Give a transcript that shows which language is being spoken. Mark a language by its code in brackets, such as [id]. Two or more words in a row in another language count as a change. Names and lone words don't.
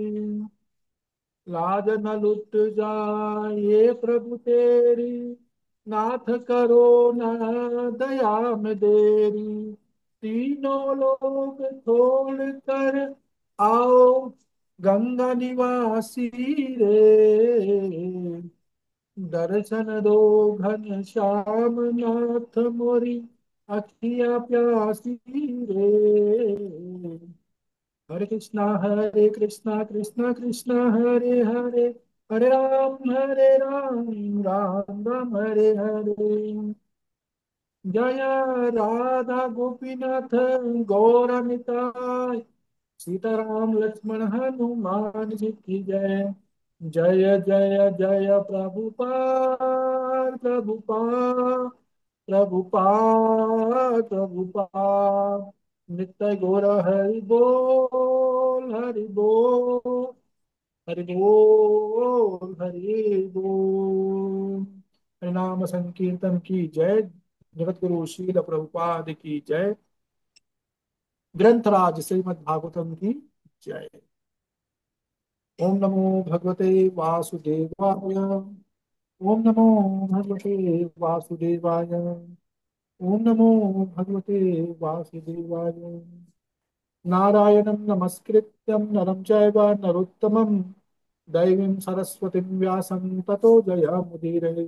[hi] लाज न लुट जाए प्रभु तेरी, नाथ करो ना दया में देरी। तीनों लोग छोड़ कर आओ गंगा निवासी रे। दर्शन दो घन श्याम नाथ मोरी अखियाँ प्यासी रे। हरे कृष्णा कृष्णा कृष्णा हरे हरे, हरे राम राम राम हरे हरे। जय राधा गोपीनाथ गौर निताय, सीताराम लक्ष्मण हनुमान जी की जय। जय जय जय प्रभुपाद प्रभुपाद प्रभुपाद प्रभुपाद। नित्य गौर हरि बोल हरि बोल हरि बोल हरि बोल। हरिनाम संकीर्तन की जय। जगत गुरु शील प्रभुपाद की जय। ग्रंथराज श्रीमद् भागवतम की जय। [sa] ओम नमो भगवते वासुदेवाय। ओम नमो भगवते वासुदेवाय। ओम नमो भगवते वासुदेवाय। नारायणं नमस्कृत्यं नरं चैव नरोत्तमं दैवीं सरस्वतीं व्यासं ततो जयमुदीरये।